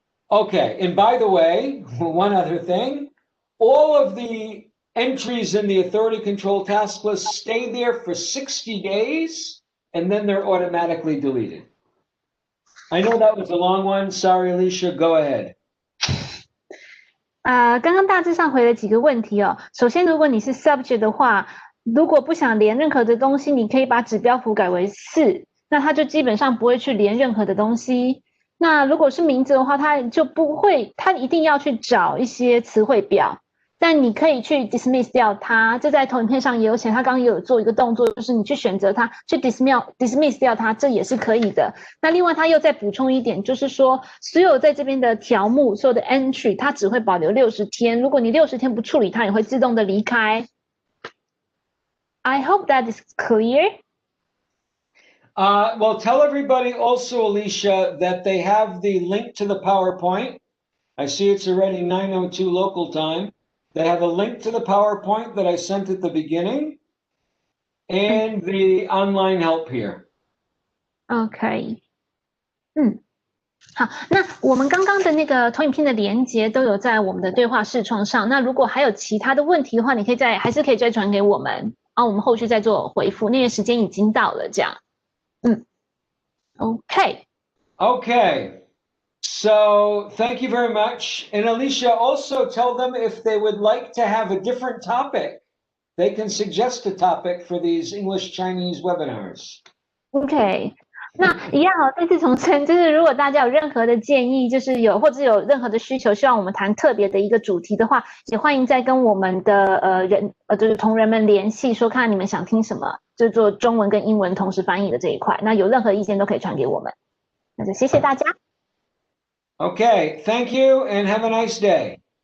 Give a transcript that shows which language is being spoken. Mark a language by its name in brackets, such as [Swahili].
[English] Okay, and by the way, one other thing, all of the entries in the authority control task list stay there for 60 days, and then they're automatically deleted. I know that was a long one. Sorry, Alicia, go ahead. [Chinese] 刚刚大致上回了几个问题哦。首先，如果你是 subject 的话，如果不想连任何的东西，你可以把指标符改为4，那它就基本上不会去连任何的东西。那如果是名字的话，它就不会，它一定要去找一些词汇表。但你可以去 dismiss 掉它，这在投影片上也有写，他刚刚也有做一个动作，就是你去选择它，去 dismiss 掉它，这也是可以的。那另外他又再补充一点，就是说所有在这边的条目，所有的 entry， 它只会保留60天，如果你60天不处理，它也会自动的离开。 [English] I hope that is clear. Well, tell everybody also, Alicia, that they have the link to the PowerPoint. I see it's already 9:02 local time. They have a link to the PowerPoint that I sent at the beginning and the online help here. OK. [Chinese] 好，那我们刚刚的那个投影片的连结都有在我们的对话视窗上。那如果还有其他的问题的话，你可以还是可以再传给我们，然后我们后续再做回复。那个时间已经到了，这样。 [English] OK. Okay. So thank you very much. And Alicia, also tell them if they would like to have a different topic, they can suggest a topic for these English-Chinese webinars. OK. [Chinese] 那一样再次重申，就是如果大家有任何的建议，就是或者有任何的需求，希望我们谈特别的一个主题的话，也欢迎再跟我们的就是同仁们联系，说看你们想听什么，就是做中文跟英文同时翻译的这一块。那有任何意见都可以传给我们。那就谢谢大家。 [English] Okay, thank you and have a nice day.